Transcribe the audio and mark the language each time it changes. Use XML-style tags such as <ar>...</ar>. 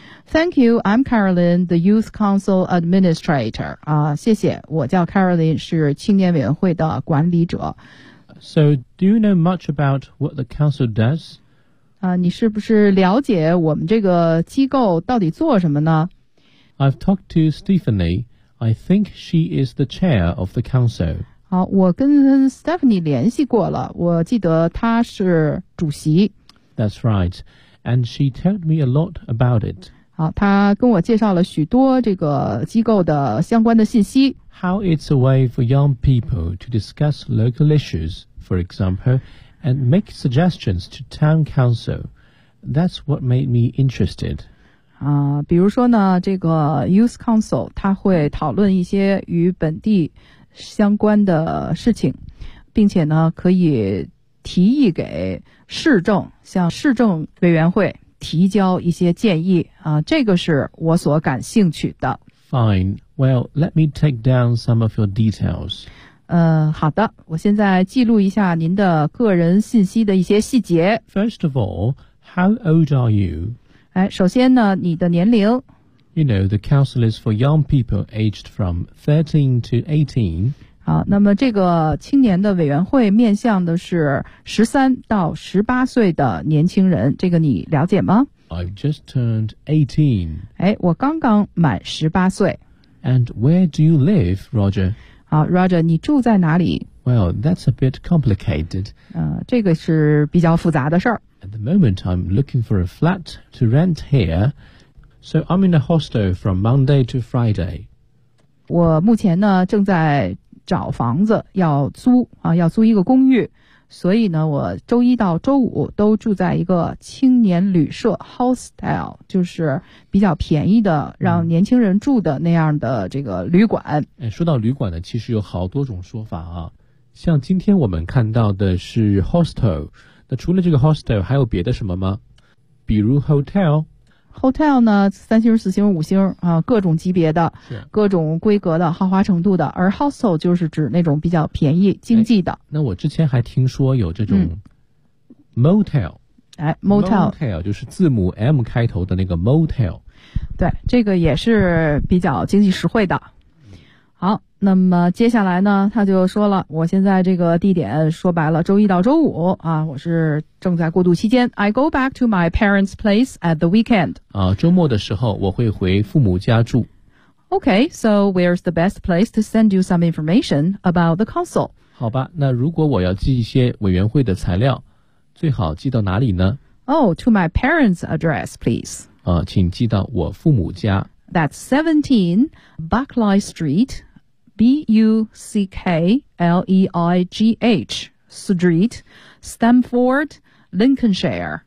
<en>Thank you, I'm Carolyn, the Youth Council Administrator.</en> <zh>啊，谢谢，我叫 Carolyn, 是青年委员会的管理者。</zh> <en>So, do you know much about what the council does?</en> <zh>啊，你是不是了解我们这个机构到底做什么呢？</zh> <en>I've talked to Stephanie. I think she is the chair of the council.</en> <zh>好，我跟 Stephanie 联系过了，我记得她是主席。</zh> <en>That's right. And she told me a lot about it.</en> <zh>好，他跟我介绍了许多这个机构的相关的信息。</zh> <en>How it's a way for young people to discuss local issues, for example, and make suggestions to town council. That's what made me interested.</en> <zh>比如说呢，这个 youth council 他会讨论一些与本地相关的事情，并且呢，可以提议给市政，向市政委员会。提交一些建议啊，这个是我所感兴趣的。</zh> <en>Fine. Well, let me take down some of your details.</en> <zh>好的，我现在记录一下您的个人信息的一些细节。</zh> <en>First of all, how old are you?</en> <zh>哎，首先呢，你的年龄。</zh> <en>You know, the council is for young people aged from 13 to 18.</en> <zh>好，那么这个青年的委员会面向的是13到18岁的年轻人，这个你了解吗？</zh> <en>I've just turned 18.</en> <zh>哎，我刚刚满18岁。</zh> <en>And where do you live, Roger?</en> <zh>好， Roger, 你住在哪里？</zh> <en>Well, that's a bit complicated.</en> <zh>这个是比较复杂的事儿。</zh> <en>At the moment, I'm looking for a flat to rent here. So I'm in a hostel from Monday to Friday.</en> <zh>我目前呢，正在找房子要租啊，要租一个公寓，所以呢，我周一到周五都住在一个青年旅社 hostel, 就是比较便宜的让年轻人住的那样的这个旅馆。哎，说到旅馆呢，其实有好多种说法啊，像今天我们看到的是 hostel, 那除了这个 hostel 还有别的什么吗？比如 hotel。 Hotel 呢，三星、四星、五星啊，各种级别的，各种规格的，豪华程度的。而 hostel 就是指那种比较便宜、经济的。那我之前还听说有这种 motel。</zh> <en>哎 ，motel。</en> <zh>motel 就是字母 M 开头的那个 motel。对，这个也是比较经济实惠的。好，那么接下来呢，他就说了，我现在这个地点说白了，周一到周五啊，我是正在过渡期间。</zh> <en>I go back to my parents' place at the weekend.</en> <zh>啊，周末的时候我会回父母家住。</zh> <en>Okay, so where's the best place to send you some information about the council?</en> <zh>好吧，那如果我要寄一些委员会的材料，最好寄到哪里呢？</zh> <en>Oh, to my parents' address, please.</en> <zh>啊，请寄到我父母家。</zh> <en>That's 17 Buckley Street, B-U-C-K-L-E-I-G-H Street, Stamford, Lincolnshire.</en>